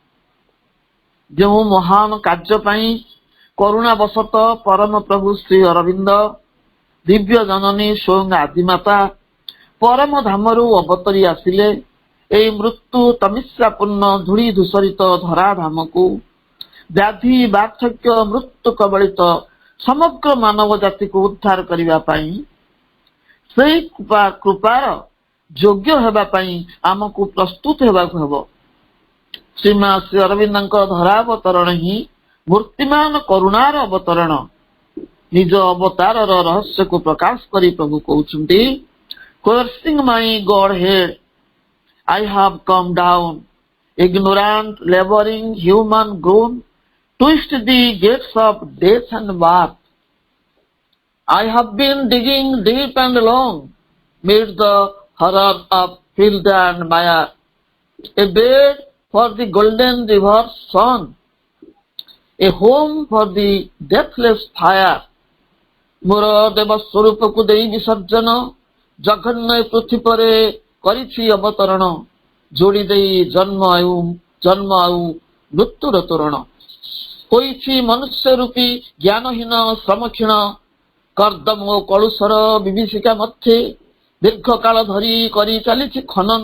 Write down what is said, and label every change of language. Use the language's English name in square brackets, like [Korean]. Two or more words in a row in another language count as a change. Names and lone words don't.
[Odia] ଯେଉଁ ମହାନ କାର୍ଯ୍ୟ ପାଇଁ କରୁଣାବଶତଃ ପରମ ପ୍ରଭୁ ଶ୍ରୀ ଅରବିନ୍ଦ ଦିବ୍ୟ ଜନନୀ ସ୍ୱୟଂ ଆଦିମାତା ପରମ ଧାମରୁ ଅବତରି ଆସିଲେ, ଏହି ମୃତ୍ୟୁ ତମିଶ୍ରାପୂର୍ଣ୍ଣ ଧୂଳି ଧୂସରିତ ଧରାଧାମକୁ ବ୍ୟାଧି ବାର୍ଦ୍ଧକ୍ୟ ମୃତ୍ୟୁ କବଳିତ ସମଗ୍ର ମାନବ ଜାତିକୁ ଉଦ୍ଧାର କରିବା ପାଇଁ, ସେହି କୃପାର ଯୋଗ୍ୟ ହେବା ପାଇଁ ଆମକୁ ପ୍ରସ୍ତୁତ ହେବାକୁ ହେବ। ଶ୍ରୀମା ଶ୍ରୀ ଅରବିନ୍ଦଙ୍କ ଧରାବତରଣ ହିଁ ମୂର୍ତ୍ତିମାନ କରୁଣାର ଅବତରଣ। ନିଜ ଅବତାରର ରହସ୍ୟକୁ ପ୍ରକାଶ କରି ପ୍ରଭୁ କହୁଛନ୍ତି, [English] Cursing my Godhead, I have come down, ignorant, laboring, human grown, twist the gates of death and birth. I have been digging deep and long, mid the horror of filth and mire, a bed for the golden river's son, a home for the deathless fire. [Odia] ମୋର ଦେବ ସ୍ୱରୂପକୁ ଦେଇ ବିସର୍ଜନ, ଜଘନ୍ୟ ପୃଥ୍ୱୀ ପରେ କରିଛି ଅବତରଣ, ଯୋଡ଼ି ଦେଇ ଜନ୍ମ ଆଉ ମୃତ୍ୟୁର ତୋରଣ। ହୋଇଛି ମନୁଷ୍ୟ ରୂପୀ ଜ୍ଞାନହୀନ ଶ୍ରମକ୍ଷୀଣ, କର୍ଦ୍ଦମ ଓ କଳୁଷର ବିଭୀଷିକା ମଧ୍ୟରେ ଦୀର୍ଘକାଳ ଧରି କରି ଚାଲିଛି ଖନନ।